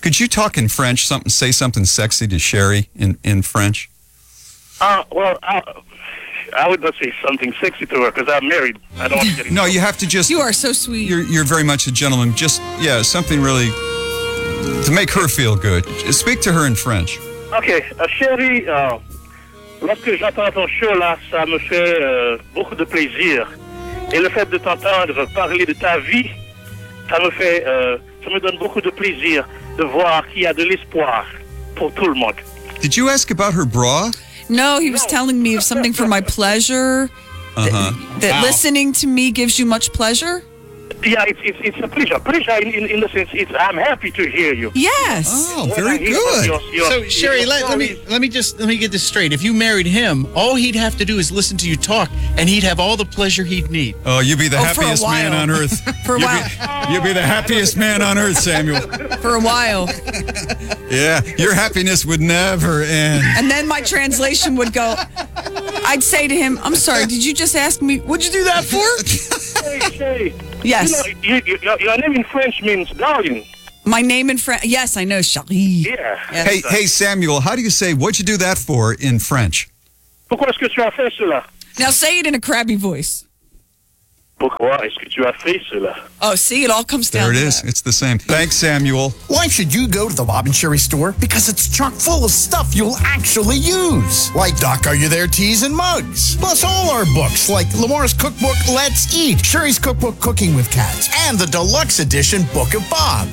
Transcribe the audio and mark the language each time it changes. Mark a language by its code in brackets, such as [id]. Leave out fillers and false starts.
[en] Could you talk in French? Say something sexy to Sherry in French. I would not say something sexy to her because I'm married. I don't want to get it. No, you have to just. You are so sweet. You're very much a gentleman. Just something really. To make her feel good, speak to her in French. [fr] Okay, chérie, lorsque j'entends ton show là, ça me fait beaucoup de plaisir. Et le fait de t'entendre parler de ta vie, ça me donne beaucoup de plaisir de voir qu'il y a de l'espoir pour tout le monde. [en] Did you ask about her bra? No, he was telling me of something for my pleasure. That listening to me gives you much pleasure. Yeah, it's a pleasure. Pleasure in the sense, I'm happy to hear you. Yes. Oh, very good. Let me get this straight. If you married him, all he'd have to do is listen to you talk, and he'd have all the pleasure he'd need. Oh, you'd be the happiest man on earth. For a while. You'd be the happiest man on earth, Samuel. For a while. Yeah, your happiness would never end. And then my translation would go, I'd say to him, I'm sorry, did you just ask me, what'd you do that for? Hey. Yes. You know, your name in French means darling. My name in French. Yes, I know, Charlie. Yeah. Yes. Hey, Samuel, how do you say, what'd you do that for in French? [fr] Pourquoi est-ce que tu as fait cela? [en] Now say it in a crabby voice. [fr] Pourquoi est-ce que tu as fait cela? [en] Oh, see, it all comes down to that. There it is. It's the same. Thanks, Samuel. Why should you go to the Bob and Sherry store? Because it's chock full of stuff you'll actually use. Like Doc, Are You There? Teas and mugs. Plus all our books, like Lamar's cookbook, Let's Eat, Sherry's cookbook, Cooking with Cats, and the deluxe edition Book of Bob.